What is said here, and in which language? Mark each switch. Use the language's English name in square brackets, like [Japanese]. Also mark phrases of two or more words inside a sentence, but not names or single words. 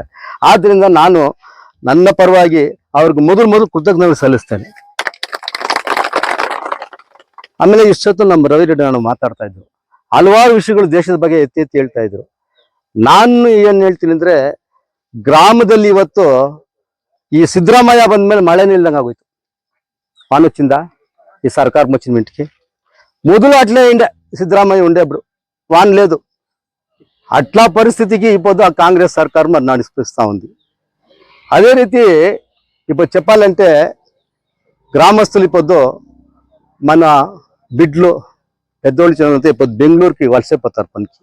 [Kannada] ಆದ್ರಿಂದ ನಾನು ನನ್ನ ಪರವಾಗಿ ಅವ್ರಿಗೆ ಮೊದಲು ಕೃತಜ್ಞತೆ ಸಲ್ಲಿಸ್ತೇನೆ. ಆಮೇಲೆ ಇಷ್ಟೊತ್ತು ನಮ್ಮ ರವಿ ರೆಡ್ಡಿ ನಾನು ಮಾತಾಡ್ತಾ ಇದ್ರು, ಹಲವಾರು ವಿಷಯಗಳು ದೇಶದ ಬಗ್ಗೆ ಎತ್ತಿ ಹೇಳ್ತಾ ಇದ್ರು. ನಾನು ಏನ್ ಹೇಳ್ತೀನಿ ಅಂದ್ರೆ, ಗ್ರಾಮದಲ್ಲಿ ಇವತ್ತು ಈ ಸಿದ್ದರಾಮಯ್ಯ ಬಂದ್ಮೇಲೆ ಮಳೆ ನಿಲ್ದಂಗೆ ಆಗೋಯ್ತು. [Telugu] వానొచ్చిందా ఈ సర్కారం వచ్చిన ఇంటికి? మొదలు అట్లే ఉండే, సిద్ధరామయ్య ఉండే, ఇప్పుడు వాన లేదు. అట్లా పరిస్థితికి ఇప్పుడు ఆ కాంగ్రెస్ సర్కారు మరి నడిపిస్తూ ఉంది. అదే రీతి ఇప్పుడు చెప్పాలంటే గ్రామస్తులు ఇప్పుడు మన బిడ్లు పెద్దోళ్ళు చదివితే ఇప్పుడు బెంగళూరుకి వలసైపోతారు పనికి.